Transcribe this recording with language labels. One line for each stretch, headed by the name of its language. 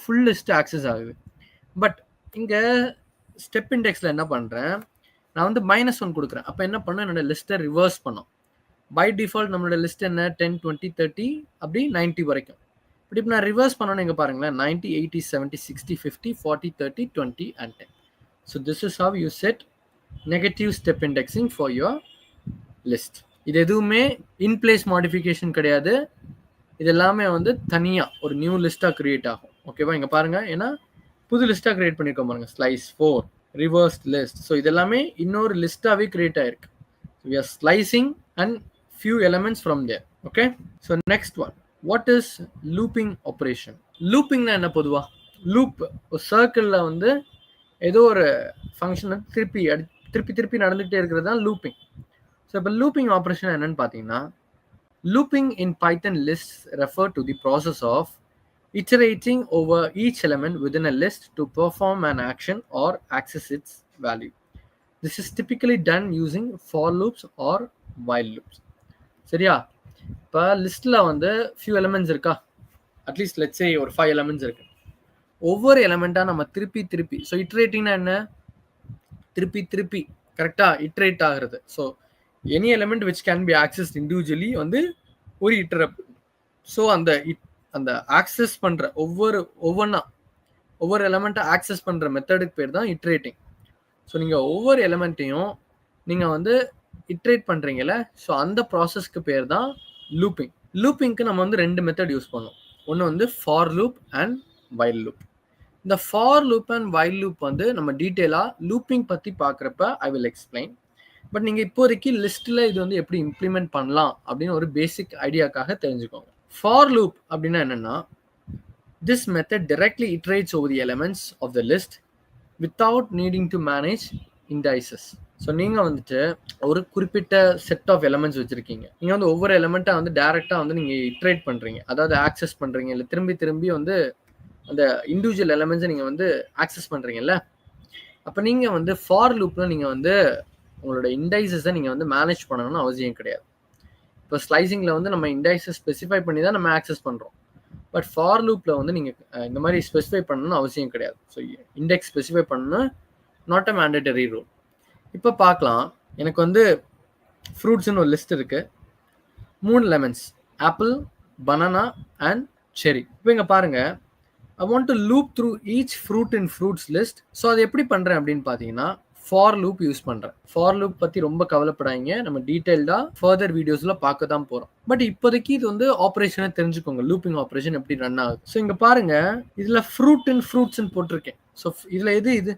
Tamil: Full list access ஆகுது. But இங்கே step இண்டெக்ஸில் என்ன பண்ணுறேன்? நான் வந்து -1 கொடுக்குறேன். அப்போ என்ன பண்ணணும்? என்னோட லிஸ்ட்டை ரிவர்ஸ் பண்ணோம். பை டிஃபால்ட் நம்மளோட லிஸ்ட் என்ன? 10, 20, 30 அப்படி 90 வரைக்கும். பட் இப்போ நான் ரிவர்ஸ் பண்ணோன்னு இங்கே பாருங்களேன், 90, 80, 70, 60, 50, 40, 30, 20 and 10.
English: So this is how you set negative step indexing for your list.
Tamil: இது எதுவுமே இன் பிளேஸ் மாடிஃபிகேஷன் கிடையாது. இது எல்லாமே வந்து தனியாக ஒரு நியூ லிஸ்ட்டாக கிரியேட் ஆகும். ஓகேவா? இங்கே பாருங்க, ஏன்னா புது லிஸ்ட்டாக கிரியேட் பண்ணியிருக்கோம் பாருங்க. Slice 4, reverse list. ஸோ இது எல்லாமே இன்னொரு லிஸ்ட்டாகவே கிரியேட் ஆயிருக்கு.
English: We are slicing and few elements from there. Okay? So next one. What is looping operation?
Tamil: Looping-னா என்ன பொதுவா? லூப் ஒரு சர்க்கிளில் வந்து ஏதோ ஒரு ஃபங்க்ஷனை திருப்பி நடந்துகிட்டே இருக்கிறது தான் லூப்பிங். ஸோ இப்போ லூப்பிங் ஆப்ரேஷன் என்னன்னு பார்த்தீங்கன்னா,
English: Looping in Python list refer to the process of iterating over each element within a list to perform an action or access its value. This is typically done using for loops or while loops.
Tamil: சரியா? இப்போ லிஸ்ட்டில் வந்து few elements இருக்கா? At least let's say ஒரு 5 elements இருக்கு. ஒவ்வொரு எலிமெண்ட்டாக நம்ம திருப்பி ஸோ இட்ரேட்டிங்னா என்ன? திருப்பி கரெக்டாக இட்ரேட் ஆகிறது.
English: So any element which can be accessed individually வந்து ஒரு interrupt.
Tamil: ஸோ அந்த ஆக்சஸ் பண்ணுற ஒவ்வொரு எலிமெண்ட்டை ஆக்சஸ் பண்ணுற மெத்தடுக்கு பேர் தான் இட்ரேட்டிங். ஸோ நீங்கள் ஒவ்வொரு எலிமெண்ட்டையும் நீங்கள் வந்து இட்ரேட் பண்ணுறீங்கல்ல, ஸோ அந்த ப்ராசஸ்க்கு பேர் தான் லூப்பிங். லூப்பிங்க்கு நம்ம வந்து 2 மெத்தட் யூஸ் பண்ணோம். ஒன்று வந்து for loop and while loop. இந்த for loop and while loop வந்து நம்ம டீட்டெயிலாக லூப்பிங் பற்றி பார்க்குறப்ப
English: I will explain.
Tamil: பட் நீங்கள் இப்போதைக்கு லிஸ்ட்டில் இது வந்து எப்படி இம்ப்ளிமெண்ட் பண்ணலாம் அப்படின்னு ஒரு பேசிக் ஐடியாக்காக தெரிஞ்சுக்கோங்க. ஃபார் லூப் அப்படின்னா என்னென்னா,
English: This method directly iterates over the elements of the list without needing to manage indices.
Tamil: So நீங்கள் வந்துட்டு ஒரு குறிப்பிட்ட செட் ஆஃப் எலிமெண்ட்ஸ் வச்சுருக்கீங்க. நீங்கள் வந்து ஒவ்வொரு எலிமெண்ட்டாக வந்து டேரெக்டாக வந்து நீங்கள் இட்ரேட் பண்ணுறீங்க, அதாவது ஆக்சஸ் பண்ணுறீங்க, இல்லை திரும்பி வந்து அந்த இண்டிவிஜுவல் எலமெண்ட்ஸை நீங்கள் வந்து ஆக்சஸ் பண்ணுறீங்கல்ல, அப்போ நீங்கள் வந்து ஃபார் லூப்பில் நீங்கள் வந்து உங்களோட இண்டைசஸை நீங்கள் வந்து மேனேஜ் பண்ணணும்னு அவசியம் கிடையாது. இப்போ ஸ்லைசிங்கில் வந்து நம்ம இண்டைசஸ் ஸ்பெசிஃபை பண்ணி தான் நம்ம ஆக்சஸ் பண்ணுறோம். பட் ஃபார் லூப்பில் வந்து நீங்கள் இந்த மாதிரி ஸ்பெசிஃபை பண்ணணும்னு அவசியம் கிடையாது. ஸோ இண்டெக்ஸ் ஸ்பெசிஃபை பண்ணணும், நாட் அ மேண்டேட்டரி ரூல். இப்போ பார்க்கலாம், எனக்கு வந்து ஃப்ரூட்ஸ்னு ஒரு லிஸ்ட் இருக்குது, 3 லெமன்ஸ், ஆப்பிள், பனானா அண்ட் செரி. இப்போ இங்கே பாருங்கள்,
English: I want to loop through each fruit in fruits list.
Tamil: So அது எப்படி பண்ணுறேன் அப்படின்னு பார்த்தீங்கன்னா, ஃபார் லூப் யூஸ் பண்ணுறேன். ஃபார் லூப் பற்றி ரொம்ப கவலைப்படாதீங்க, நம்ம டீட்டெயில்டாக ஃபர்தர் வீடியோஸில் பார்க்க தான் போகிறோம். பட் இப்போதைக்கு இது வந்து ஆப்ரேஷனை தெரிஞ்சுக்கோங்க, லூப்பிங் ஆப்ரேஷன் எப்படி ரன் ஆகுது. ஸோ இங்கே பாருங்க, இதில் ஃப்ரூட் அண்ட் ஃப்ரூட்ஸ்ன்னு போட்டிருக்கேன். ஸோ இதில் எது இது?